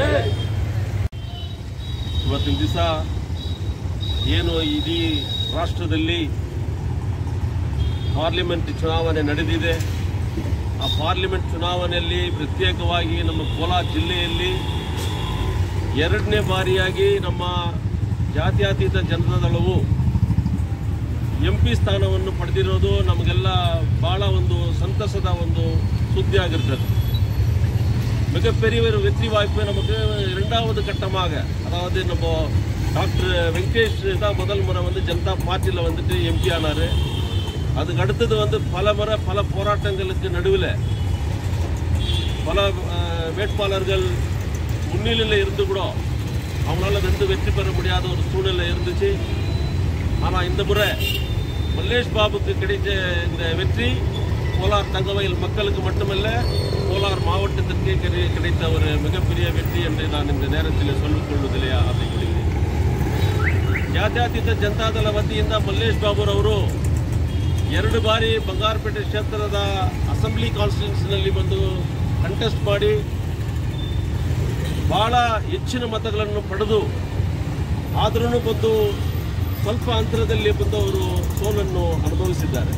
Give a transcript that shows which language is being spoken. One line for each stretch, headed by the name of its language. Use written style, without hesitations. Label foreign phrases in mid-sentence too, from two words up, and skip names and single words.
Kannada: ಇವತ್ತಿನ ದಿವಸ ಏನು ಇಡೀ ರಾಷ್ಟ್ರದಲ್ಲಿ ಪಾರ್ಲಿಮೆಂಟ್ ಚುನಾವಣೆ ನಡೆದಿದೆ, ಆ ಪಾರ್ಲಿಮೆಂಟ್ ಚುನಾವಣೆಯಲ್ಲಿ ಪ್ರತ್ಯೇಕವಾಗಿ ನಮ್ಮ ಕೋಲಾರ ಜಿಲ್ಲೆಯಲ್ಲಿ ಎರಡನೇ ಬಾರಿಯಾಗಿ ನಮ್ಮ ಜಾತ್ಯತೀತ ಜನತಾ ದಳವು ಎಂಪಿ ಸ್ಥಾನವನ್ನು ಪಡೆದಿರೋದು ನಮಗೆಲ್ಲ ಬಹಳ ಒಂದು ಸಂತಸದ ಒಂದು ಸುದ್ದಿ ಆಗಿರ್ತದೆ.
Tamil: மிகப்பெரிய ஒரு வெற்றி வாய்ப்பு நமக்கு இரண்டாவது கட்டமாக, அதாவது நம்ம டாக்டர் வெங்கடேஷ் தான் முதல் முறை வந்து ஜனதா பார்ட்டியில் வந்துட்டு எம்பி ஆனார். அதுக்கு அடுத்தது வந்து பல முறை பல போராட்டங்களுக்கு நடுவில் பல வேட்பாளர்கள் முன்னிலையில் இருந்து கூட அவங்களால வெற்றி பெற முடியாத ஒரு சூழ்நிலை இருந்துச்சு. ஆனால் இந்த முறை மல்லேஷ் பாபுக்கு கிடைச்ச இந்த வெற்றி கோலார் தங்கவயல் மக்களுக்கு மட்டுமல்ல, கோலார் மாவட்டத்திற்கு கிடைத்த ஒரு மிகப்பெரிய வெற்றி என்று நான் இந்த நேரத்தில் சொல்லிக் கொள்வதிலே ஆசைப்படுகிறேன்.
Kannada: ಜಾತ್ಯತೀತ ಜನತಾದಳ ವತಿಯಿಂದ ಮಲ್ಲೇಶ್ ಬಾಬುರವರು 2 ಬಾರಿ ಬಂಗಾರಪೇಟೆ ಕ್ಷೇತ್ರದ
English: assembly constituencyನಲ್ಲಿ
Kannada: ಬಂದು ಕಂಟೆಸ್ಟ್ ಮಾಡಿ ಬಹಳ ಹೆಚ್ಚಿನ ಮತಗಳನ್ನು ಪಡೆದು ಆದರೂ ಬಂದು ಸ್ವಲ್ಪ ಅಂತರದಲ್ಲಿ ಬಂದು ಅವರು ಸೋಲನ್ನು ಅನುಭವಿಸಿದ್ದಾರೆ.